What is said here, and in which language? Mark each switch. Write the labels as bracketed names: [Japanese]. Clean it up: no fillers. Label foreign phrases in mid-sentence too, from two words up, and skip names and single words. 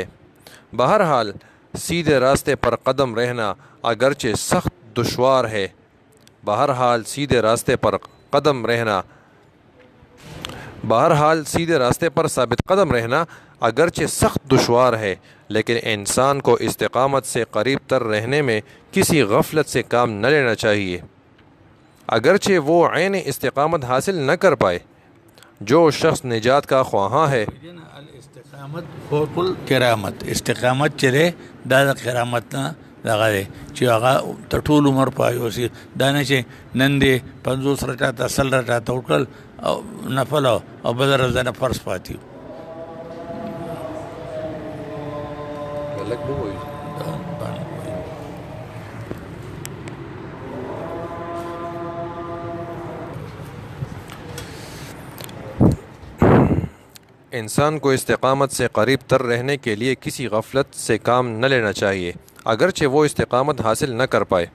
[Urdu] بہرحال سیدھے راستے پر قدم رہنا اگرچہ سخت دشوار ہے، بہرحال سیدھے راستے پر ثابت قدم رہنا اگرچہ سخت دشوار ہے، لیکن انسان کو استقامت سے قریب تر رہنے میں کسی غفلت سے کام نہ لینا چاہیے، اگرچہ وہ عین استقامت حاصل نہ کر پائے. جو شخص نجات کا خواہاں ہے، [Arabic] الاستقامت فوق الکرامت، [Pashto] استقامت چرے دا کرامت نہ دغه دی چې هغه ته ټول عمر پای اوسي، دا نه چې نن دې 50 رکعاته 100 رکعاته وکړل او نفل او بل ورځ نه فرض پاتې و. [Urdu] انسان کو استقامت سے قریب تر رہنے کے لیے کسی غفلت سے کام نہ لینا چاہیے، اگرچہ وہ استقامت حاصل نہ کر پائے.